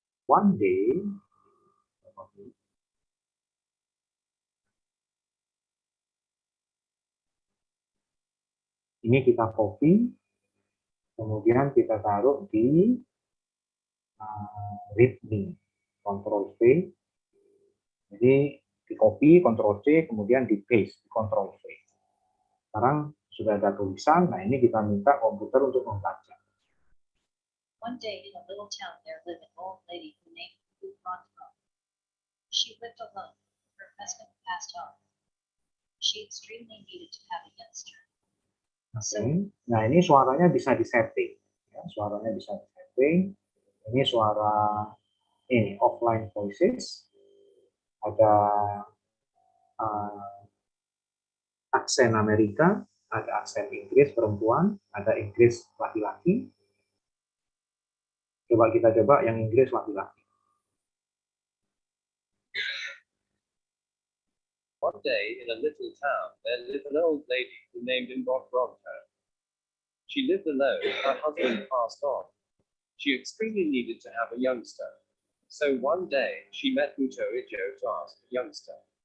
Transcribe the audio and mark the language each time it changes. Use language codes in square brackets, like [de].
[en] One day, [id] ini kita copy, kemudian kita taruh di readme, Ctrl V. Jadi di copy, Ctrl C, kemudian di paste, Ctrl V. Sekarang sudah ada tulisan, nah ini kita minta komputer untuk membaca. [en] One day in a little town there lived an old lady who named Bufonto. She lived alone. Her husband passed on. She extremely needed to have a youngster. Okay. [id] Nah ini suaranya bisa disetting. Ya, suaranya bisa disetting. Ini suara ini offline voices, ada aksen Amerika, ada aksen Inggris perempuan, ada Inggris laki-laki. Coba kita coba yang Inggris laki-laki. [en] One day in a little town there lived an old lady who named Mbokronto. She lived alone, her husband passed on. She extremely needed to have a youngster. So one day she met Buto Ijo to ask a youngster.